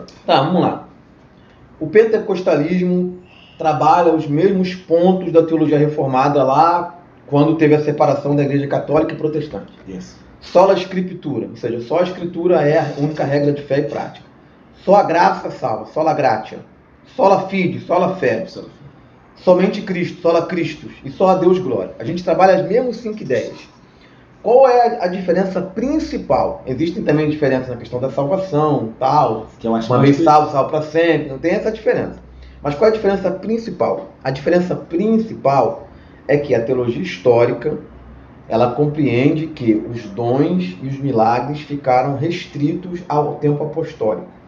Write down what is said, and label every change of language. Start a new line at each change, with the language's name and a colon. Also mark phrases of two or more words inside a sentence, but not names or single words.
Portuguese: Tá, vamos lá. O pentecostalismo trabalha os mesmos pontos da teologia reformada lá quando teve a separação da igreja católica e protestante. Yes. Sola Escritura, ou seja, só a Escritura é a única regra de fé e prática. Só a graça salva,
Latin: sola gratia. Sola fide,
Portuguese: sola fé. Somente Cristo,
Latin: sola Christus
Portuguese: e só a Deus glória. A gente trabalha as mesmas 5 ideias. Qual é a diferença principal? Existem também diferenças na questão da salvação, tal. Que eu acho uma vez salvo, salvo para sempre. Não tem essa diferença. Mas qual é a diferença principal? A diferença principal é que a teologia histórica, ela compreende que os dons e os milagres ficaram restritos ao tempo apostólico.